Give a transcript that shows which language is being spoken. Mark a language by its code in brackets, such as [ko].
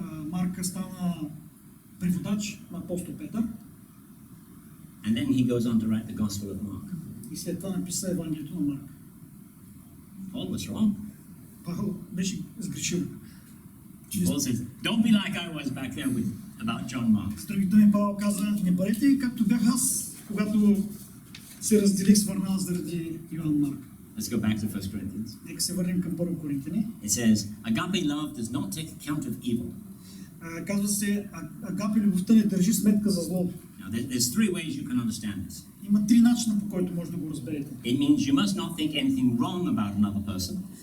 [bg] Марка стана преводач на апостол Петър. [en] And then he goes on to write the Gospel of Mark. [bg] И след това написа Евангелието на Марк. [en] Paul was wrong. [bg] Павел беше сгрешил. [en] Paul says, don't be like I was back there with about John Mark. [bg] С други думи, Павел каза, не бъдете както бях аз, когато се разделих с Варнава заради Йоан Марк. [en] Let's go back to 1 Corinthians. [bg] Нека се върнем към 1 Коринтияни. [en] It says, agape love does not take account of evil. [bg] Казва се, агапе любовта не държи сметка за злото. [en] Now, there's three ways you can understand this. [bg] Има три начина, по който може да го разберете. [en] It means you must not think anything wrong about another person.